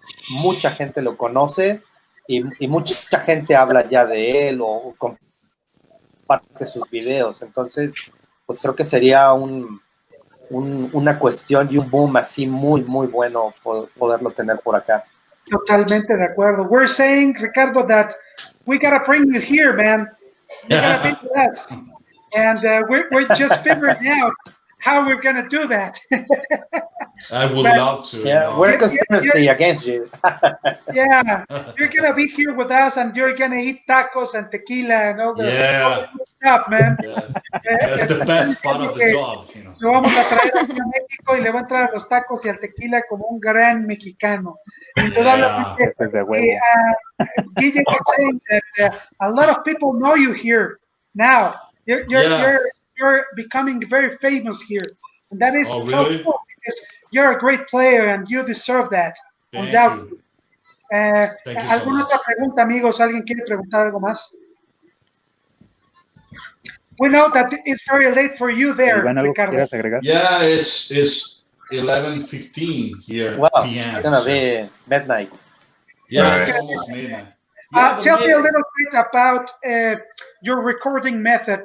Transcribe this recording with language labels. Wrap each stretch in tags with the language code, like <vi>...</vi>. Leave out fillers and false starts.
<es>Mucha gente lo conoce y mucha gente habla ya de él o comparte sus videos. Entonces, pues creo que sería una cuestión y un boom así muy, muy bueno poderlo tener por acá. Totalmente de acuerdo.</es> <en>We're saying, Ricardo, that we gotta bring you here, man. You gotta be with us. And we're just figuring out how we're gonna do that. I would love to. Yeah, we're conspiracy against you. Yeah, you're gonna be here with us, and you're gonna eat tacos and tequila and all the stuff, man. Yes. That's the best part of the job.</en> <es>Lo vamos a traer aquí a México y le va a entrar a los tacos y al tequila como un gran mexicano. Indudablemente,</es> <en>Guille was saying that a lot of people know you here now. You're becoming very famous here, and that is so cool because you're a great player and you deserve that. Thank you.</en> <es>¿Alguna otra pregunta, amigos? ¿Alguien quiere preguntar algo más?</es> <en>We know that it's very late for you there, Ricardo. Yeah, it's 11:15 here. Wow, PM, it's gonna be midnight. Yeah, it's almost midnight. Tell me a little bit about your recording method.</en>